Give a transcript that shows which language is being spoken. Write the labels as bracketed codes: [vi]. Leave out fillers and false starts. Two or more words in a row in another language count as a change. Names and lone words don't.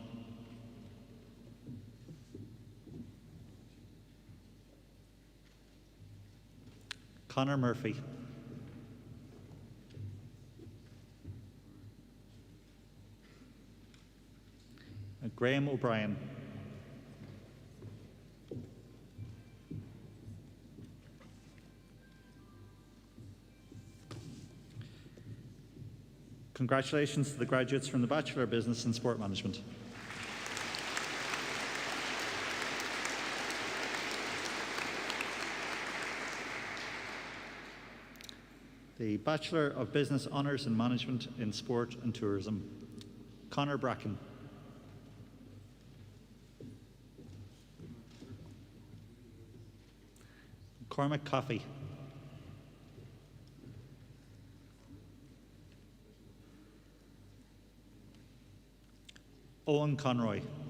[en] Connor Murphy. Graham O'Brien. Congratulations to the graduates from the Bachelor of Business in Sport Management. The Bachelor of Business Honours in Management in Sport and Tourism, Conor Bracken. Cormac Coffey. Owen Conroy.